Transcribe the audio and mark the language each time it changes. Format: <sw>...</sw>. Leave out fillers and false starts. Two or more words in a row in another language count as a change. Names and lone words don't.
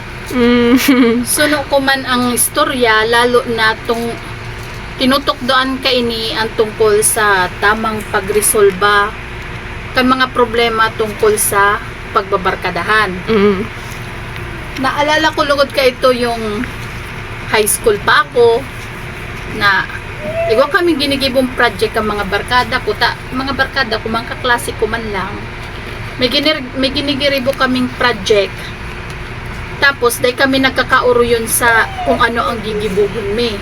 <bik>suno ko man ang istorya, lalo na tong tinutokdoan ka ini ang tungkol sa tamang pagresolba kan mga problema tungkol sa pagbabarkadahan. Naalala ko lugod ka ito yung high school pa ako na iwa kami ginigibong project ang mga barkada ko, mga barkada ko, mga kaklase ko man lang. May ginigiribo kaming project. Tapos, dahil kami nagkakauro yun sa kung ano ang gigibuhon me.</bik>